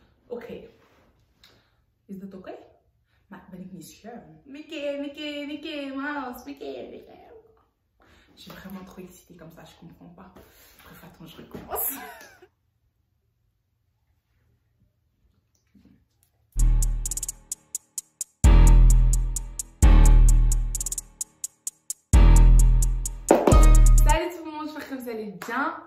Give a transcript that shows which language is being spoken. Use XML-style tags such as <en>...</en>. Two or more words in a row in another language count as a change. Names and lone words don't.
<nl>Oké. Is dat oké? Maar ben ik niet schuin? Mickey Mouse, Mickey.</nl> <fr>Je suis vraiment trop excitée comme ça, je comprends pas. Bref, attends, je recommence. Salut tout le monde, j'espère que vous allez bien.</fr>